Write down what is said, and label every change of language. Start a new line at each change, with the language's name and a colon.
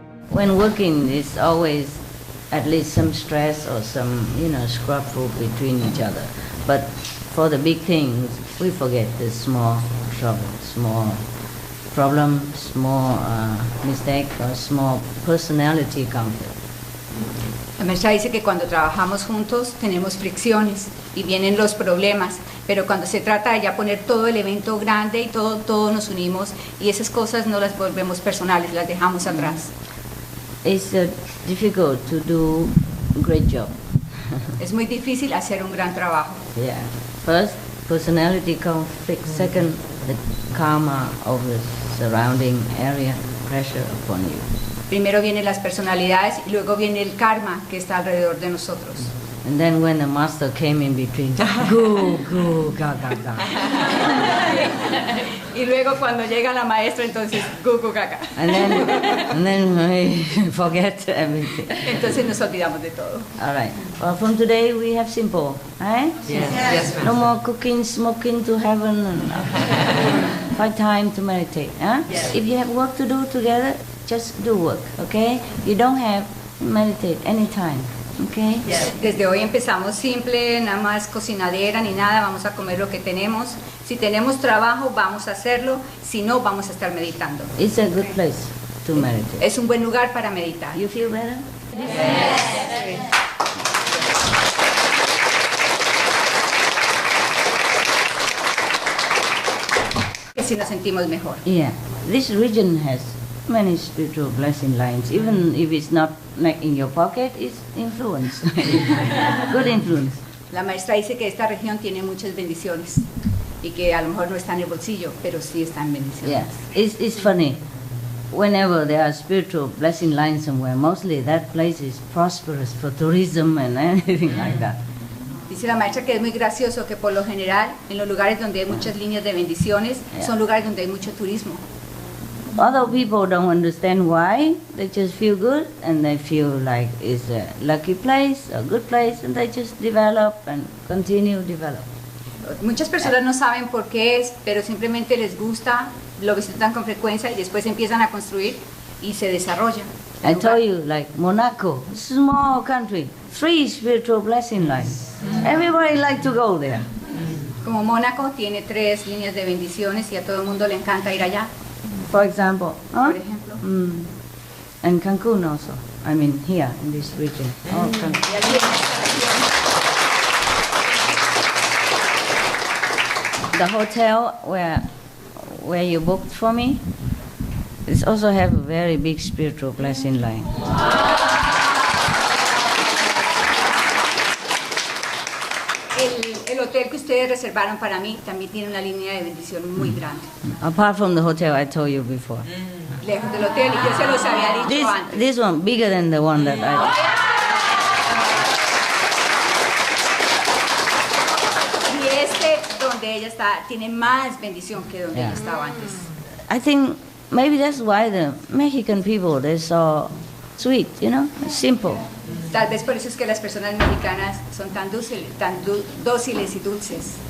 English: When working, it's always at least some stress or some, scrapful between each other. But for the big things, we forget the small trouble, small problem, small mistake, or small personality conflict.
Spanish: La maestra dice que cuando trabajamos juntos tenemos fricciones y vienen los problemas, pero cuando se trata de ya poner todo el evento grande y todos nos unimos y esas cosas no las volvemos personales, las dejamos atrás.
English: It's difficult to do a great job.
Spanish: Es muy difícil hacer un gran trabajo.
English: Yeah. First, personality conflict. Second, the karma of the surrounding area, pressure upon you.
Spanish: Primero vienen las personalidades y luego viene el karma que está alrededor de nosotros.
English: And then when the master came in between, go, ga, ga, ga.
Spanish: Y luego cuando llega la maestra, entonces, gu, gu, ga, ga.
English: And then we forget everything.
Spanish: Entonces nos olvidamos de todo.
English: All right. Well, from today we have simple, right? Yes, no more cooking, smoking to heaven, and find time to meditate. Huh? Yes. If you have work to do together, just do work, okay? You don't have, meditate anytime. Okay.
Spanish: Desde hoy empezamos simple, nada más cocinadera ni nada, vamos a comer lo que tenemos. Si tenemos trabajo, vamos a hacerlo, si no, vamos a estar meditando.
English: It's a good place to meditate.
Spanish: Es un buen lugar para meditar.
English: You feel better? Yes.
Spanish: Si nos sentimos mejor.
English: Yeah. This region has many spiritual blessing lines. Even if it's not like in your pocket, it's influence. Good influence.
Spanish: La maestra dice que esta región tiene muchas bendiciones y que a lo mejor no está en el bolsillo, pero sí están bendiciones.
English: Yeah. It's funny. Whenever there are spiritual blessing lines somewhere, mostly that place is prosperous for tourism and anything like that.
Spanish: Dice la maestra que es muy gracioso que por lo general en los lugares donde hay muchas líneas de bendiciones son lugares donde hay mucho turismo.
English: Other people don't understand why. They just feel good and they feel like it's a lucky place, a good place, and they just develop and continue develop.
Spanish: Muchas personas no saben por qué es, pero simplemente les gusta, lo visitan con frecuencia y después empiezan a construir y se desarrolla.
English: I told you, like Monaco, small country, 3 spiritual blessing lines. Everybody like to go there.
Spanish: Como Mónaco tiene 3 líneas de bendiciones y a todo el mundo le encanta ir allá.
English: For example, huh?
Spanish: Por ejemplo.
English: And Cancune also. I mean, here in this region. Oh, Cancun.
Spanish: Y aquí en esta región.
English: The hotel where you booked for me, it also have a very big spiritual blessing line.
Spanish: El hotel que ustedes reservaron para mí también tiene una línea de bendición muy grande.
English: Apart from the hotel I told you before.
Spanish: Lejos del hotel, y yo se los había dicho antes.
English: This one bigger than the one that I.
Spanish: Y este, donde ella está, tiene más bendición que donde ella estaba antes.
English: I think maybe that's why the Mexican people, they're so sweet, you know, simple.
Spanish: Tal vez por eso es que las personas mexicanas son tan dóciles y dulces.